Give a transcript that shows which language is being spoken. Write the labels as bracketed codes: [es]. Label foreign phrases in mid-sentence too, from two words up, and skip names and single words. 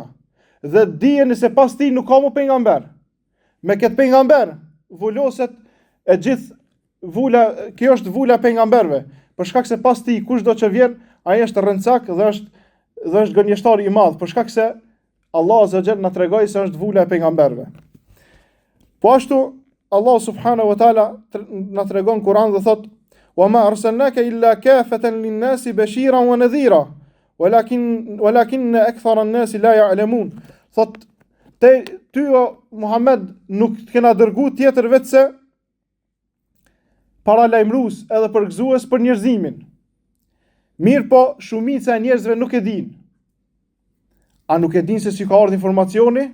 [sq] Dhe dijeni se pas tij nuk ka më pejgamber. Me këtë pejgamber vuloset e gjithë vula, kjo është vula e pejgamberëve, për shkak se pas tij kushdo që vjen, ai është rëncak dhe është gënjeshtari i madh, për shkak se Allah [ar] عز وجل [sq] na tregoi se është vula e pejgamberëve. Po ashtu Allah [ar] سبحانه وتعالى [sq] na tregon Kur'an dhe thot: [ar] "وما أرسلناك إلا كافة للناس بشيرا ونذيرا ولكن أكثر الناس لا يعلمون." [sq] Thot ty o Muhammed nuk të kena dërguar tjetër vetëse paralajmërues edhe përgëzues për njerëzimin. Mirë po, shumica e njerëzve nuk e din. A nuk e din se si ka ardhur informacioni?